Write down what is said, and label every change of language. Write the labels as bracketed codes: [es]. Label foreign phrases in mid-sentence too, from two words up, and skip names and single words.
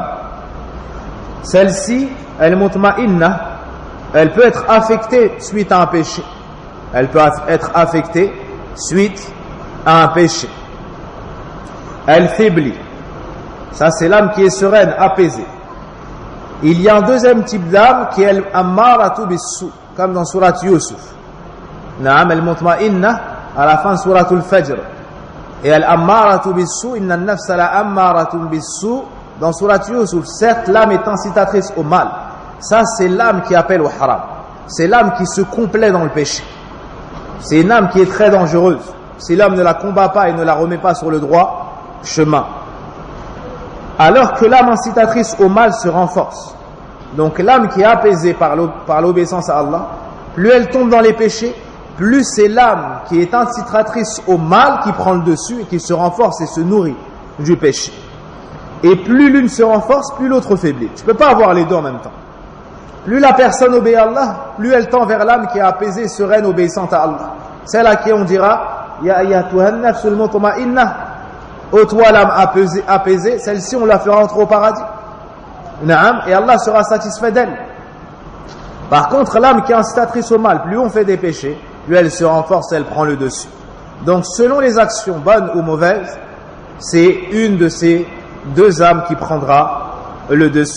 [fr] Celle-ci, elle est mutma'inna, elle peut être affectée suite à un péché. Elle peut être affectée suite à un péché. Elle faiblit. Ça, c'est l'âme qui est sereine, apaisée. Il y a un deuxième type d'âme qui est l' [ar] الأمارة بالسوء, [fr] comme dans Surat Yusuf. [ar] نعم المطمئنة, [fr] à la fin de Surat al-Fajr. [ar] Et الأمارة بالسوء إن النفس لأمارة بالسوء, [fr] dans Surat Yusuf. Certes, l'âme est incitatrice au mal. Ça, c'est l'âme qui appelle au haram. C'est l'âme qui se complaît dans le péché. C'est une âme qui est très dangereuse. Si l'homme ne la combat pas et ne la remet pas sur le droit chemin. Alors que l'âme incitatrice au mal se renforce. Donc l'âme qui est apaisée par l'obéissance à Allah, plus elle tombe dans les péchés, plus c'est l'âme qui est incitatrice au mal qui prend le dessus et qui se renforce et se nourrit du péché. Et plus l'une se renforce, plus l'autre faiblit. Tu ne peux pas avoir les deux en même temps. Plus la personne obéit à Allah, plus elle tend vers l'âme qui est apaisée, sereine, obéissante à Allah. Celle à qui on dira [ar] يا أيتها النفس المطمئنة. [fr] Ô toi l'âme apaisée, celle-ci on la fera entrer au paradis. Naam, et Allah sera satisfait d'elle. Par contre, l'âme qui est incitatrice au mal, plus on fait des péchés, plus elle se renforce, elle prend le dessus. Donc, selon les actions bonnes ou mauvaises, c'est une de ces deux âmes qui prendra le dessus.